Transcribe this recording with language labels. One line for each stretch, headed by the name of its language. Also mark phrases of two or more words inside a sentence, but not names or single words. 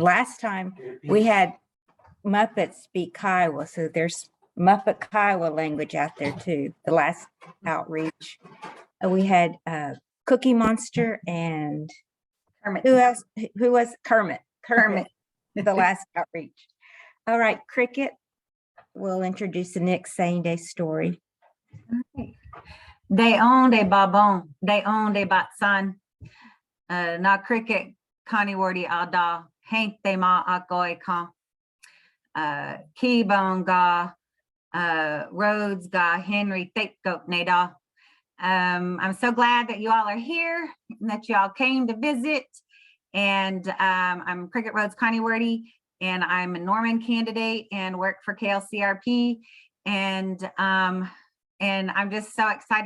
English: Last time we had Muppets speak Kiowa, so there's Muppet Kiowa language out there too. The last outreach, we had Cookie Monster and Kermit. who else? Who was Kermit? Kermit. The last outreach. All right, Cricket. We'll introduce the next Saynday story.
Kiowa: Dègyà de babon, Dègyà de batsan. Na cricket, Connie Wardy Ada, Hayhn-tday Áu. Kûidàu Roads ga Henry T'áukáuik'í.
English: I'm so glad that you all are here and that you all came to visit. And I'm Cricket Roads Connie Wardy, and I'm a Norman candidate and work for KLCRP. And I'm just so excited.